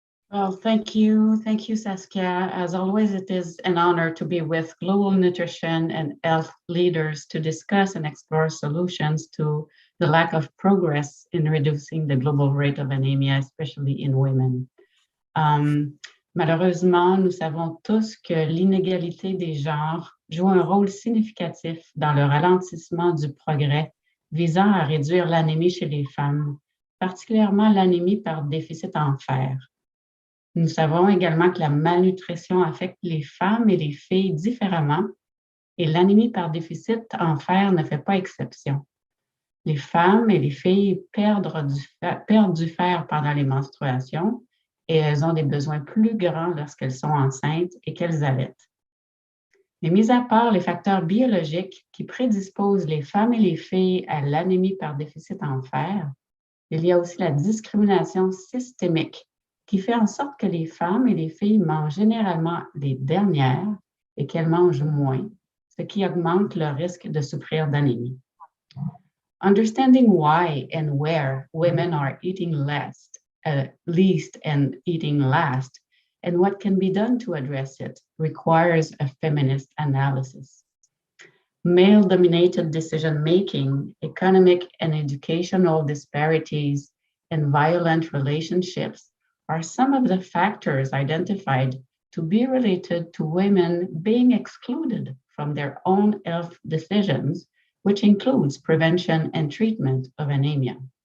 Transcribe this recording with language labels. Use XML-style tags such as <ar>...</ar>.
<en>Well, thank you, Saskia. As always, it is an honor to be with global nutrition and health leaders to discuss and explore solutions to the lack of progress in reducing the global rate of anemia, especially in women.</en> <fr>Malheureusement, nous savons tous que l'inégalité des genres joue un rôle significatif dans le ralentissement du progrès visant à réduire l'anémie chez les femmes, particulièrement l'anémie par déficit en fer. Nous savons également que la malnutrition affecte les femmes et les filles différemment, et l'anémie par déficit en fer ne fait pas exception. Les femmes et les filles perdent du fer pendant les menstruations, et elles ont des besoins plus grands lorsqu'elles sont enceintes et qu'elles allaitent. Mais mis à part les facteurs biologiques qui prédisposent les femmes et les filles à l'anémie par déficit en fer, il y a aussi la discrimination systémique qui fait en sorte que les femmes et les filles mangent généralement les dernières et qu'elles mangent moins, ce qui augmente le risque de souffrir d'anémie.</fr> <en>Understanding why and where women are eating least and eating last, and what can be done to address it, requires a feminist analysis. Male-dominated decision-making, economic and educational disparities, and violent relationships are some of the factors identified to be related to women being excluded from their own health decisions, which includes prevention and treatment of anemia.</en>